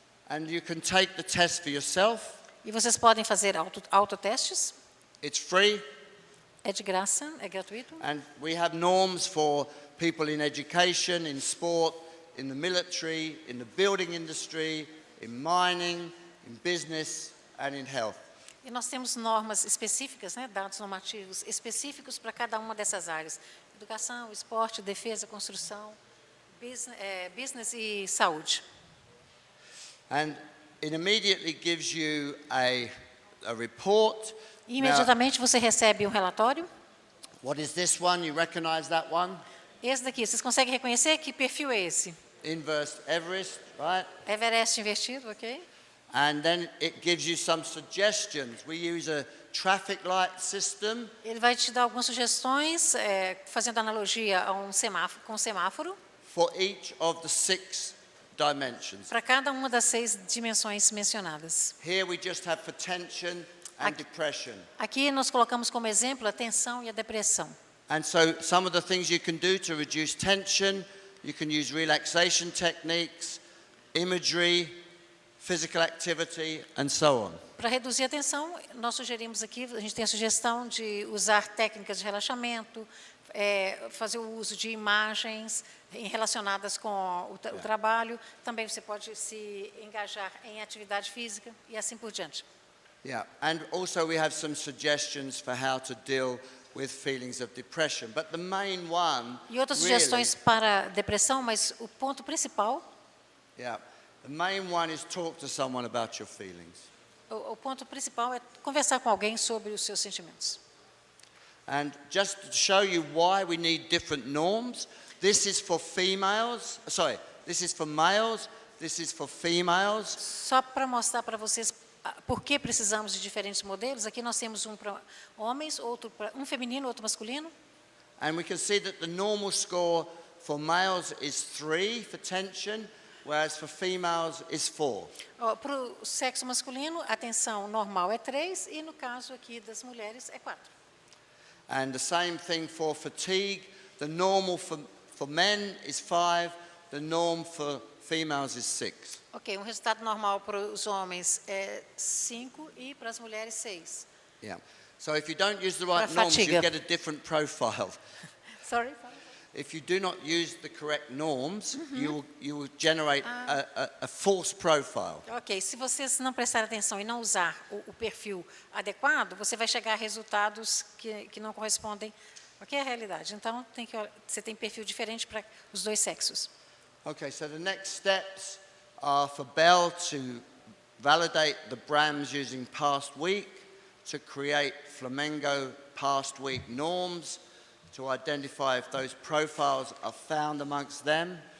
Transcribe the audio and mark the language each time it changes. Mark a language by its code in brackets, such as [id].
[en] And you can take the test for yourself. [pt] E vocês podem fazer autotestes. [en] It's free. [pt] É de graça, é gratuito. [en] And we have norms for people in education, in sport, in the military, in the building industry, in mining, in business and in health. [pt] E nós temos normas específicas, né, dados normativos específicos para cada uma dessas áreas. Educação, esporte, defesa, construção, business e saúde. [en] And it immediately gives you a report. [pt] E imediatamente você recebe um relatório. [en] What is this one? You recognize that one? [pt] Esse daqui, vocês conseguem reconhecer que perfil é esse? [en] Inverse Everest, right? [pt] Everest invertido, ok? [en] And then it gives you some suggestions. We use a traffic light system. [pt] Ele vai te dar algumas sugestões, fazendo analogia a um semáforo, com um semáforo. [en] For each of the 6 dimensions. [pt] Para cada uma das 6 dimensões mencionadas. [en] Here we just have for tension and depression. [pt] Aqui nós colocamos como exemplo a tensão e a depressão. [en] And so some of the things you can do to reduce tension, you can use relaxation techniques, imagery, physical activity, and so on. [pt] Para reduzir a tensão, nós sugerimos aqui, a gente tem a sugestão de usar técnicas de relaxamento, fazer o uso de imagens relacionadas com o trabalho. Também você pode se engajar em atividade física e assim por diante. [en] Yeah, and also we have some suggestions for how to deal with feelings of depression. But the main one, [pt] e outras sugestões para depressão, mas o ponto principal, [en] the main one is talk to someone about your feelings. [pt] O ponto principal é conversar com alguém sobre os seus sentimentos. [en] And just to show you why we need different norms, this is for females. Sorry, this is for males. This is for females. [pt] Só para mostrar para vocês por que precisamos de diferentes modelos. Aqui nós temos um para homens, outro para um feminino, outro masculino. [en] And we can see that the normal score for males is 3 for tension, whereas for females is 4. [pt] Para o sexo masculino, a tensão normal é 3 e no caso aqui das mulheres é 4. [en] And the same thing for fatigue. The normal for men is 5, the norm for females is 6. [pt] Ok, resultado normal para os homens é 5 e para as mulheres 6. [en] Yeah. So if you don't use the right [pt] Para [en] norms, you [pt] fatiga. [en] get a different profile. Sorry? If you do not use the correct norms, you will generate a false profile. [pt] Ok, se vocês não prestarem atenção e não usar o perfil adequado, você vai chegar a resultados que não correspondem à realidade. Então, você tem perfil diferente para os dois sexos. [en] Okay, so the next steps are for Bell to validate the BRAMs using past week, to create Flamengo past week norms, to identify if those profiles are found amongst them.